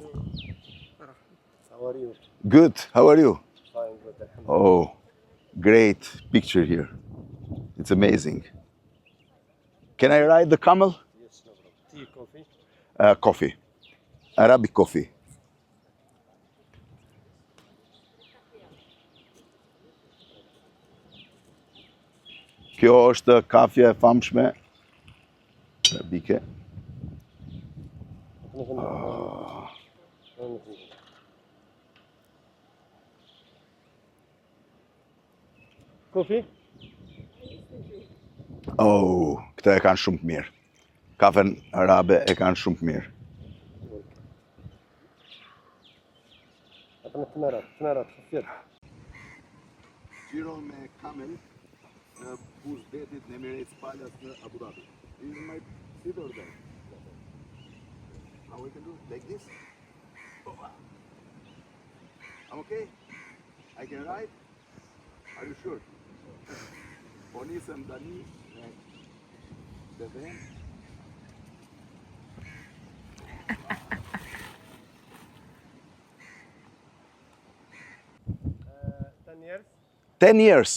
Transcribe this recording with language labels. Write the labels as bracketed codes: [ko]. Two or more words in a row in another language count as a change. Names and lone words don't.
[en] How are you? Good. How are you? Fine, good. Oh, great picture here. It's amazing. Can I ride the camel? Yes, no problem. Tea, coffee? Coffee. Arabic coffee. [sq] Kjo është kafja e famshme arabike. [en] Coffee? [sq] Oh, këta e kanë shumë të mirë. Kafen arabe e kanë shumë të mirë. [ar] تمارات خفيف. [sq] Gjiro me kamel në pushtetit në Emirates Palace në Abu Dhabi. [en] This is my sit or there? How we can do it? Like this? Oh, wow. I'm okay? I can ride? Are you sure? [sq] Po nisëm tani me bebe. [en] 10 years? 10 years.